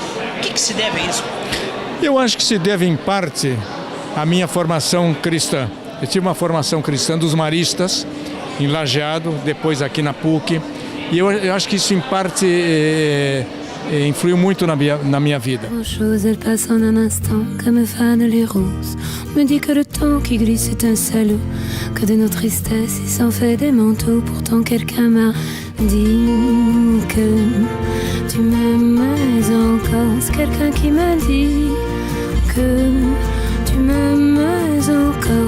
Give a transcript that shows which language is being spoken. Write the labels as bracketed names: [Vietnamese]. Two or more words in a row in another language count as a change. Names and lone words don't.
[Portuguese] O que se deve a isso? Eu acho que se deve, em parte, à minha formação cristã. Eu tive uma formação cristã dos maristas, em Lajeado, depois aqui na PUC, E eu acho que isso, em parte, influiu muito na minha vida. [French] Chose, elle passe en un instant comme fanent les roses. On me dit que le temps qui glisse est un salaud, que de nos tristesses il s'en fait des manteaux. Pourtant quelqu'un m'a dit que tu m'aimais encore. C'est quelqu'un qui m'a dit que tu m'aimais encore.